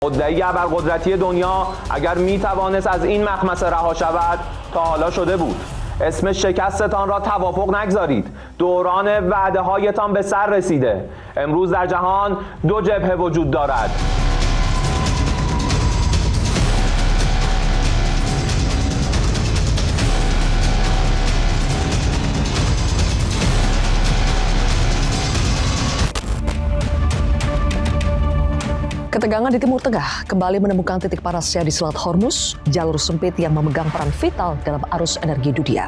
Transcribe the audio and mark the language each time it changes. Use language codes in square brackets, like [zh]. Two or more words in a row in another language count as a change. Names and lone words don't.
[fa] مدعی ابرقدرتی دنیا اگر میتوانست از این مخمسه رها شود تا حالا شده بود. اسم شکستتان را توافق نگذارید. دوران وعده هایتان به سر رسیده. امروز در جهان دو جبهه وجود دارد. [id] Ketegangan di Timur Tengah kembali menemukan titik panasnya di Selat Hormuz, jalur sempit yang memegang peran vital dalam arus energi dunia.